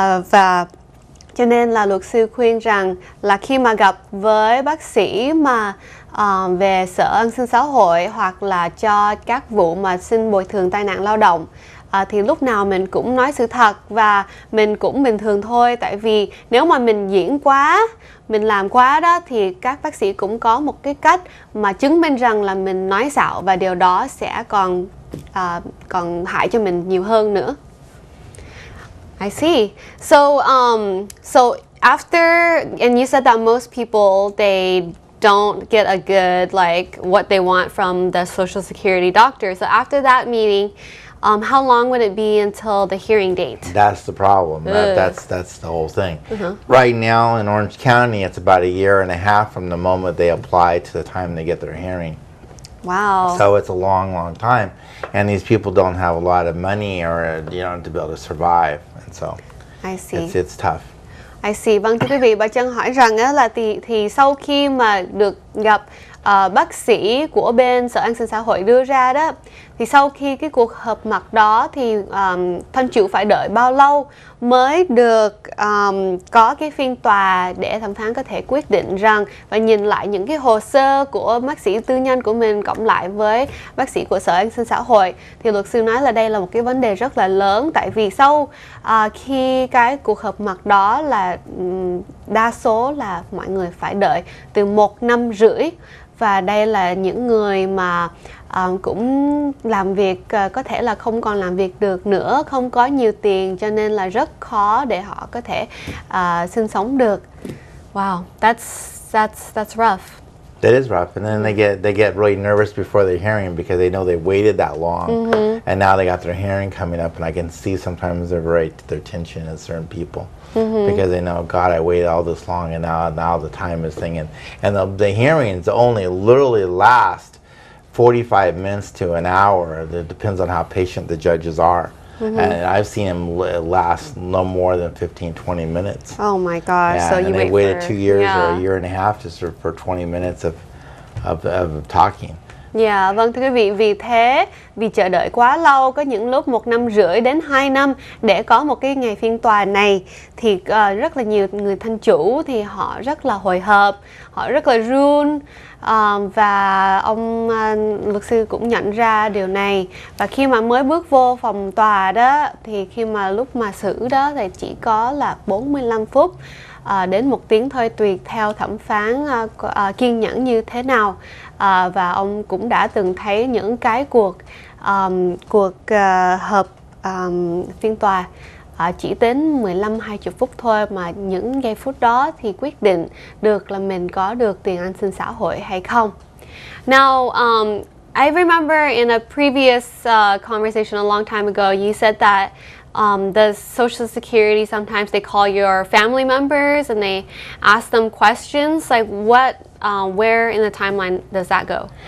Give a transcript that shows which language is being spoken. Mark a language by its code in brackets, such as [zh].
[vi] Và cho nên là luật sư khuyên rằng là khi mà gặp với bác sĩ mà về Sở An sinh xã hội hoặc là cho các vụ mà xin bồi thường tai nạn lao động, thì lúc nào mình cũng nói sự thật và mình cũng bình thường thôi. Tại vì nếu mà mình diễn quá, mình làm quá đó, thì các bác sĩ cũng có một cái cách mà chứng minh rằng là mình nói xạo, và điều đó sẽ còn hại cho mình nhiều hơn nữa. [en] I see. So after, and you said that most people, they don't get a good, like, what they want from the Social Security doctor. So after that meeting, how long would it be until the hearing date? That's the problem. That's the whole thing. Right now in Orange County, it's about a year and a half from the moment they apply to the time they get their hearing. Wow. So it's a long time, and these people don't have a lot of money or to be able to survive, and so I see. It's tough. I see. [vi] Vâng, thưa quý vị, bà Trân hỏi rằng á, là thì sau khi mà được gặp bác sĩ của bên Sở An sinh xã hội đưa ra đó, thì sau khi cái cuộc họp mặt đó thì thân chủ phải đợi bao lâu mới được có cái phiên tòa để thẩm phán có thể quyết định rằng và nhìn lại những cái hồ sơ của bác sĩ tư nhân của mình cộng lại với bác sĩ của Sở An sinh xã hội. Thì luật sư nói là đây là một cái vấn đề rất là lớn, tại vì sau khi cái cuộc họp mặt đó là đa số là mọi người phải đợi từ 1 năm rưỡi. Và đây là những người mà cũng làm việc có thể là không còn làm việc được nữa, không có nhiều tiền, cho nên là rất khó để họ có thể sinh sống được. [en] Wow, that's rough. That is rough, and then they get really nervous before their hearing because they know they waited that long, and now they got their hearing coming up, and I can see sometimes their tension in certain people. Because they know, God, I waited all this long, and now the time is thing, and the hearings only literally last 45 minutes to an hour. It depends on how patient the judges are. And I've seen them last no more than 15-20 minutes. Oh my gosh! Yeah, So and you they waited 2 years or a year and a half just for 20 minutes of talking. [vi] Dạ, vâng thưa quý vị, vì chờ đợi quá lâu, có những lúc 1 năm rưỡi đến 2 năm để có một cái ngày phiên tòa này, thì rất là nhiều người thân chủ thì họ rất là hồi hộp, họ rất là run, và ông luật sư cũng nhận ra điều này. Và khi mà mới bước vô phòng tòa đó, thì khi mà lúc mà xử đó thì chỉ có là 45 phút đến 1 tiếng thôi, tùy theo thẩm phán kiên nhẫn như thế nào. Và ông cũng đã từng thấy những cái cuộc họp phiên tòa chỉ đến 15-20 phút thôi, mà những giây phút đó thì quyết định được là mình có được tiền an sinh xã hội hay không. [en] Now, I remember in a previous conversation a long time ago, you said that the Social Security, sometimes they call your family members and they ask them questions. Like where in the timeline does that go?